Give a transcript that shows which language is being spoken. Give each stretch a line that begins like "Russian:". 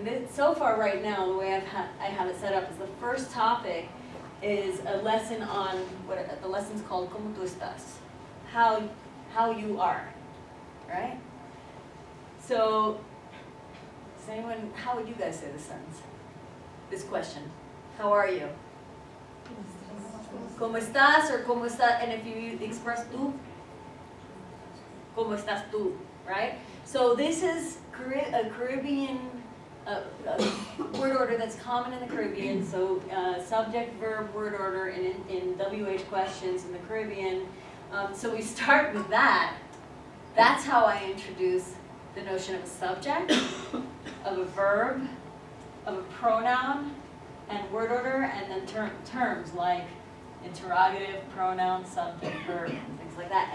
English: So far right now, the way I have it set up is the first topic is a lesson on, the lesson's called
Spanish: Como tú estás?
English: How you are, right? So, does anyone, how would you guys say this sentence? This question, how are you?
Spanish: ¿Cómo estás or cómo está?
English: And if you express tú,
Spanish: ¿cómo estás tú?
English: Right? So this is a Caribbean word order that's common in the Caribbean. So subject, verb, word order in WH questions in the Caribbean. So we start with that. That's how I introduce the notion of a subject, of a verb, of a pronoun, and word order, and then terms like interrogative, pronoun, subject, verb, and things like that.